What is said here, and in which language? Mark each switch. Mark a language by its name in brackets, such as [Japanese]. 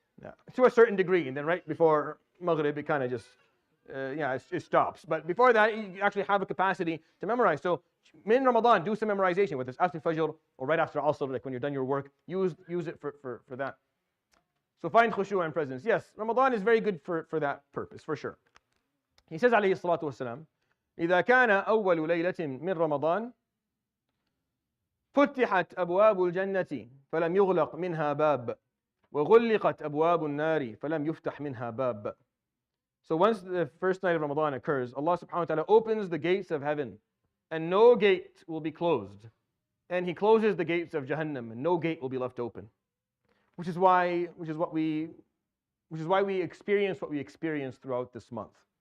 [English] Yeah, to a certain degree, and then right before Maghrib, it kind of just, it stops. But before that, you actually have a capacity to memorize. So in Ramadan, do some memorization, whether it's after Fajr or right after Asr, like when you're done your work, use it for that. So find khushu' and presence. Yes, Ramadan is very good for that purpose, for sure. He says, [Arabic] alayhi salatu wasalam, إذا كان أول ليلة من رمضان فتحت أبواب الجنة فلم يغلق منها باب وغلقت أبواب النار فلم يفتح منها باب. [English] So once the first night of Ramadan occurs, Allah subhanahu wa ta'ala opens the gates of heaven and no gate will be closed. And He closes the gates of Jahannam and no gate will be left open. Which is why we experience what we experience throughout this month.